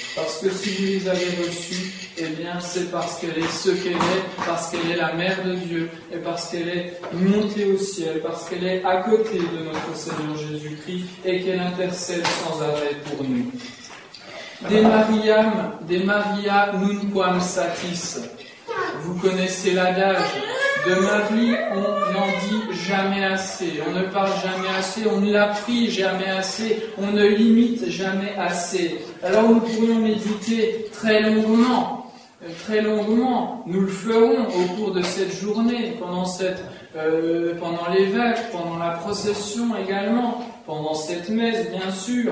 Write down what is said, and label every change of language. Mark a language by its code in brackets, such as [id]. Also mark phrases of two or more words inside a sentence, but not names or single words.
[fr] Parce que si vous les avez reçues, eh bien, c'est parce qu'elle est ce qu'elle est, parce qu'elle est la mère de Dieu, et parce qu'elle est montée au ciel, parce qu'elle est à côté de notre Seigneur Jésus-Christ, et qu'elle intercède sans arrêt pour nous. [la] De Maria nunquam satis. [fr] Vous connaissez l'adage. De Marie, on n'en dit jamais assez, on ne parle jamais assez, on ne la prie jamais assez, on ne l'imite jamais assez. Alors nous pourrions méditer très longuement, nous le ferons au cours de cette journée, pendant les vêpres, pendant la procession également, pendant cette messe bien sûr.